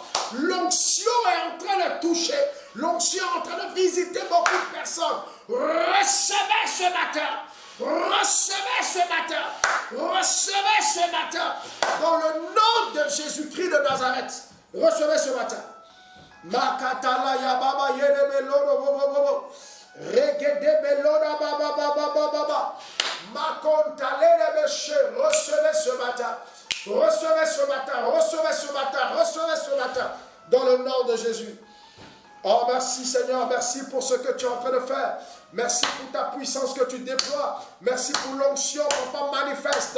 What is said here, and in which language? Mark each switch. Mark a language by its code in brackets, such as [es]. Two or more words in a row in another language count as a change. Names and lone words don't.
[fr] L'onction est en train de toucher. L'onction est en train de visiter beaucoup de personnes. Recevez ce matin. Recevez ce matin. Recevez ce matin. Dans le nom de Jésus-Christ de Nazareth. Recevez ce matin. Makatala ya baba yere belodo bobo bobo. Regede beloda baba baba baba baba. Makontalele beche. Recevez ce matin. Recevez ce matin. Recevez ce matin. Recevez ce matin. Dans le nom de Jésus. Oh merci Seigneur. Merci pour ce que tu es en train de faire. Merci pour ta puissance que tu déploies. Merci pour l'onction, Papa, manifeste.